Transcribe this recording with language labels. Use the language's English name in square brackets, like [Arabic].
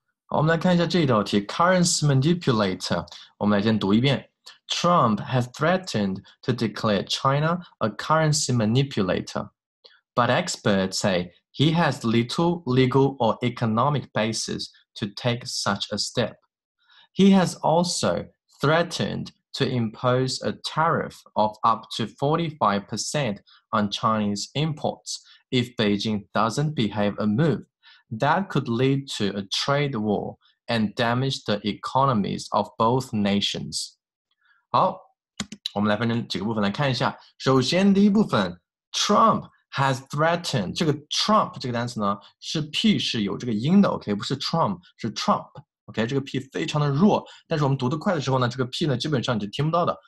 [Chinese] 好，我们来看一下这道题 ， [English] currency manipulator。 [Chinese] 我们来先读一遍 [English] ：Trump has threatened to declare China a currency manipulator, but experts say he has little legal or economic basis to take such a step. He has also threatened to impose a tariff of up to 45% on Chinese imports if Beijing doesn't behave a move that could lead to a trade war and damage the economies of both nations. [Chinese] 好，我们来分成几个部分来看一下。首先，第一部分 ， [English] Trump has threatened。 [Chinese] 这个 Trump 这个单词呢，是 P 是有这个音的 ，OK， 不是 Trump， 是 Trump。OK， 这个 P 非常的弱，但是我们读得快的时候呢，这个 P 呢基本上你就听不到的。